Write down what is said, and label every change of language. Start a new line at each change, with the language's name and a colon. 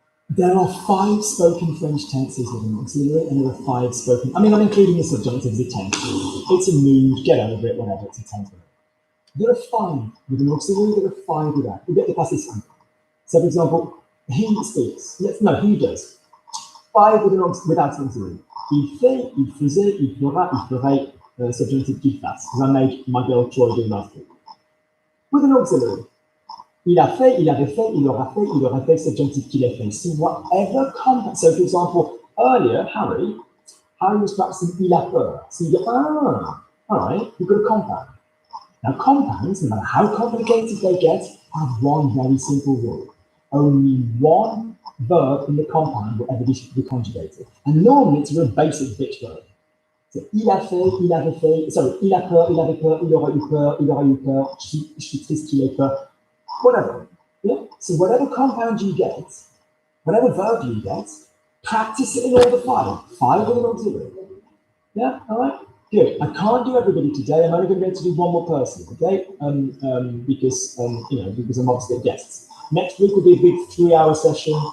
English: There are 5 spoken French tenses with an auxiliary, and there are 5 spoken. I mean, I'm including the subjunctive as a tense. It's a mood, get over it, whatever, it's a tense. There are 5 with an auxiliary, there are 5 without. We get the passage. So, for example, he speaks. No, he does. 5 with without an auxiliary.
French: Il fait, il faisait, il fera, il ferait, subjunctive qu'il fasse.
English: Because I made my girl Troy do last week. With an auxiliary.
French: Il a fait, il avait fait, il aura fait, il aura fait, subjunctive qu'il a fait.
English: So whatever compound. So, for example, earlier, Harry was practicing il a peur. So you go, all right, you've got a compound. Now, compounds, no matter how complicated they get, have one very simple rule. Only one verb in the compound will ever be conjugated. And normally it's a real basic bitch verb.
French: So, il a fait, il avait fait, sorry, il a peur, il avait peur, il aura eu peur, il aura eu peur, je suis triste qu'il ait peur, whatever.
English: Yeah? So whatever compound you get, whatever verb you get, practice it in all the 5. 5 with an auxiliary. Yeah, all right? Good. I can't do everybody today. I'm only going to be able to do one more person, okay? Because I'm obviously guests. Next week will be a big 3-hour session.